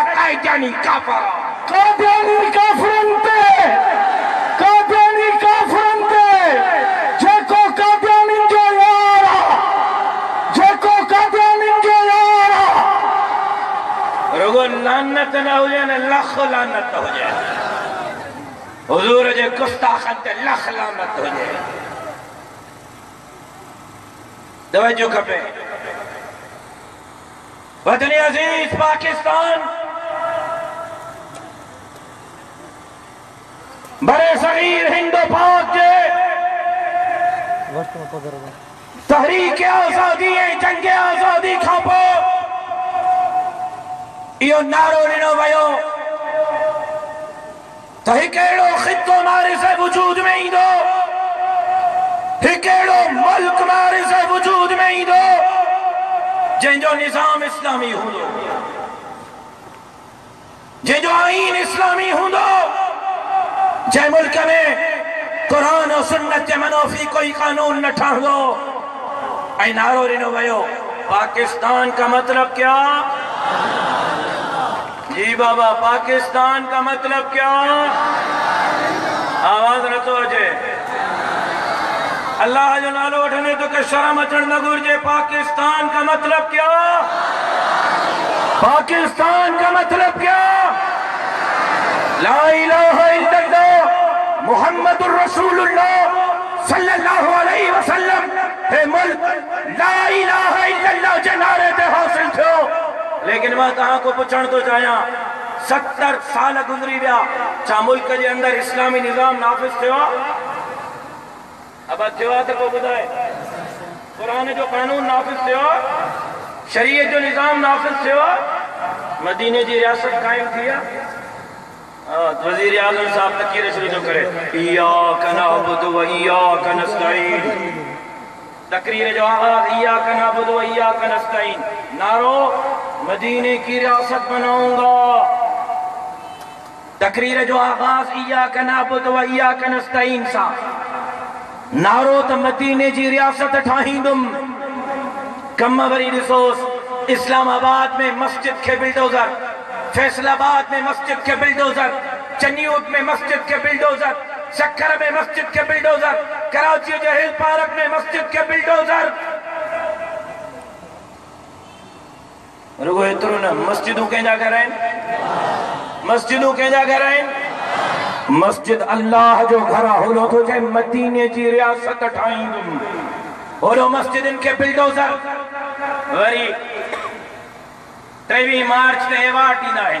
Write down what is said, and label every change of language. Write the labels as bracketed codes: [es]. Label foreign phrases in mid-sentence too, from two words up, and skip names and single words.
[sd] कायदानी काफर कादियानी काफरन ते जेको कादियानी जो यारा रुगो लानत न हो जाए, लख लानत हो जाए। हुजूर जे गुस्ताखन ते लख लानत हो जाए। तवज्जो खपे। वतन अजीज पाकिस्तान बड़े सगीर हिंदो पाक जे तहरीक आजादी जंग आजादी खां पोइ इहो नारो ॾिनो वियो त हिकु अहिड़ो ख़ितो मारिस वजूद में ईंदो, हिकु अहिड़ो मुल्क मारिस वजूद में ईंदो जंहिंजो निज़ाम इस्लामी हूंदो, जंहिंजो आईन इस्लामी हूंदो, जंहिं मुल्क में कुरान और सुन्नत जे मनोफी कोई कानून न ठहंदो। ऐं नारो ॾिनो वियो [ur] پاکستان کا مطلب کیا? جی بابا، پاکستان کا مطلب کیا? [sd] आवाज न तो अचे। अल्लाह जो नालो वठने तो के शर्म अचण न घुर्जे। [ur] پاکستان کا مطلب کیا؟ پاکستان کا مطلب کیا? [ar] لا إله إلا الله محمد رسول الله صلى الله عليه وسلم [sd] हे मुल्क [ar] لا إله إلا الله [sd] जे नारे ते हासिल थियो। लेकिन मैं तहां को पुछण तो चाहियां 70 साल गुज़री विया, छा मुल्क जे अंदर इस्लामी निज़ाम नाफ़िज़ थियो? अब थियो त को ॿुधाए। कुरान जो कानून नाफ़िज़ थियो? शरीयत जो निज़ाम नाफ़िज़ थियो? मदीने जी रियासत कायम थी आहे? वज़ीर आज़म साहब तक़रीर शुरू थो करे, [ar] إياك نعبد وإياك نستعين. [sd] तकरीर जो आगाज [ar] إياك نعبد وإياك نستعين. [ur] نعرہ مدینے کی ریاست بناؤں گا. [sd] तकरीर जो आगाज [ar] إياك نعبد وإياك نستعين [sd] सा। नारो त मदीने जी रियासत ठाहींदुम। कम वरी ॾिसोस, इस्लामाबाद में मस्जिद के बिल्डोजर, फैसलाबाद में मस्जिद के बिल्डोजर, चन्नीउट में मस्जिद के बिल्डोजर, शक्कर में मस्जिद के बिल्डोजर, कराची जो हिल पार्क में मस्जिद के बिल्डोजर। रुगो एतिरो न, मस्जिदूं कंहिंजा घर आहिनि? मस्जिदूं कंहिंजा घर आहिनि? मस्जिद अल्लाह जो घर होलो तो चए मदीने जी रियासत ठाहींदुम। होलो मस्जिदन के बिल्डोजर। वरी 23 मार्च ते एवार्ड ॾींदा आहिनि।